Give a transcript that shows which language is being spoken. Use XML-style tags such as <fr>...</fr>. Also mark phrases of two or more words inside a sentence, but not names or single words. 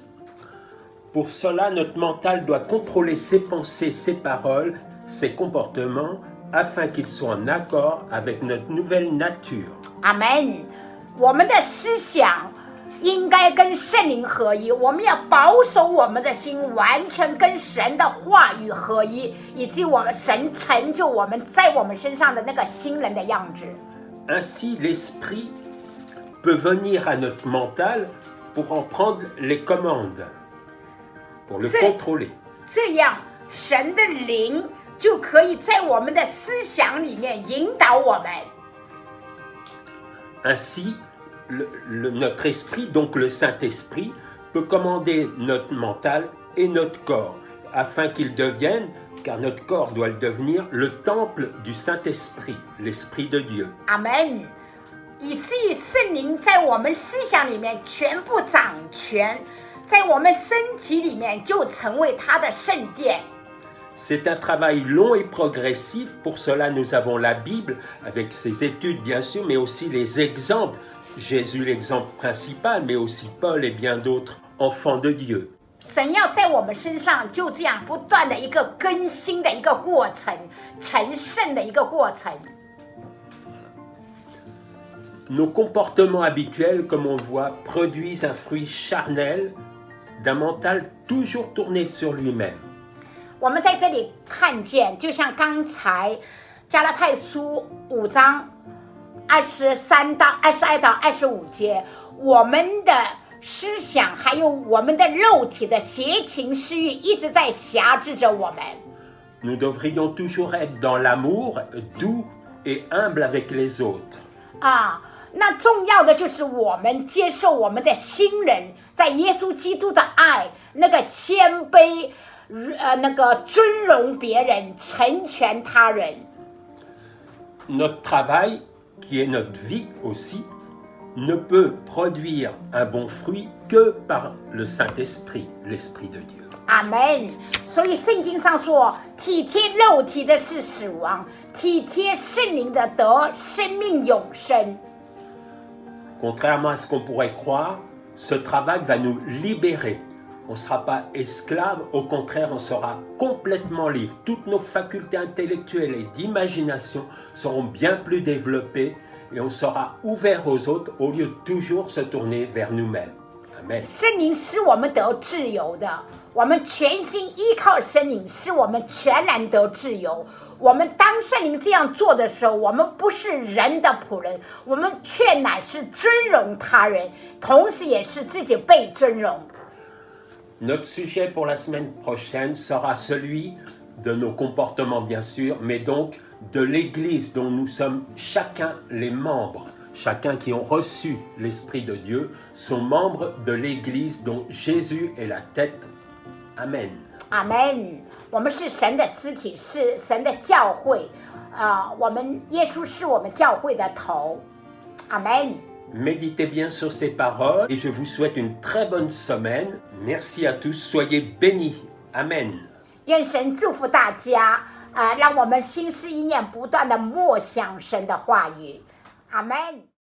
<fr>Pour cela, notre mental doit contrôler ses pensées, ses paroles, ses comportements, afin qu'ils soient en accord avec notre nouvelle nature.</fr> <zh>阿们，我们的思想应该跟圣灵合一，我们要保守我们的心完全跟神的话语合一，以及我们神成就我们在我们身上的那个新人的样子。</zh> <fr>Ainsi, l'esprit peut venir à notre mental pour en prendre les commandes, pour le contrôler.</fr> <zh>这样，神的灵就可以在我们的思想里面引导我们。</zh> <fr>Ainsi, notre esprit, donc le Saint-Esprit, peut commander notre mental et notre corps, afin qu'ils deviennent, car notre corps doit le devenir, le temple du Saint-Esprit, l'Esprit de Dieu.</fr> <zh>阿们，以至于圣灵在我们思想里面全部掌权，在我们身体里面就成为他的圣殿。</zh> <fr>C'est un travail long et progressif. Pour cela, nous avons la Bible, avec ses études bien sûr, mais aussi les exemples. Jésus, l'exemple principal, mais aussi Paul et bien d'autres enfants de Dieu.</fr> <zh>神要在我们身上就这样不断的一个更新的一个过程，成圣的一个过程。</zh> <fr>Nos comportements habituels, comme on voit, produisent un fruit charnel d'un mental toujours tourné sur lui-même.</fr> <zh>我们在这里看见，就像刚才加拉太书5章22到25节，我们的思想还有我们的肉体的邪情私欲一直在辖制着我们。</zh> <fr>Nous devrions toujours être dans l'amour, doux et humble avec les autres.</fr> <zh>那重要的就是我们接受我们的新人，在耶稣基督的爱，那个谦卑，那个尊荣别人，成全他人。</zh> <fr>Notre travail, qui est notre vie aussi, ne peut produire un bon fruit que par le Saint-Esprit, l'Esprit de Dieu.</fr> <zh>阿们。所以圣经上说，体贴肉体的是死亡，体贴圣灵的得生命永生。</zh> <fr>Contrairement à ce qu'on pourrait croire, ce travail va nous libérer. On ne sera pas esclave, au contraire, on sera complètement libre. Toutes nos facultés intellectuelles et d'imagination seront bien plus développées et on sera ouvert aux autres au lieu de toujours se tourner vers nous-mêmes. Amen.</fr> <zh>圣灵使我们得自由的，我们全心依靠圣灵，使我们全然得自由。我们当圣灵这样做的时候，我们不是人的仆人，我们却乃是尊荣他人，同时也是自己被尊荣。</zh> <fr>Notre sujet pour la semaine prochaine sera celui de nos comportements, bien sûr, mais donc de l'Église dont nous sommes chacun les membres. Chacun qui ont reçu l'Esprit de Dieu sont membres de l'Église dont Jésus est la tête. Amen.</fr> <zh>Amen. 我们是神的肢体，是神的教会，我们耶稣是我们教会的头。Amen.</zh> <fr>Méditez bien sur ces paroles et je vous souhaite une très bonne semaine. Merci à tous, soyez bénis. Amen.</fr> <zh>愿神祝福大家，让我们心思意念不断的默想神的话语。阿门。</zh>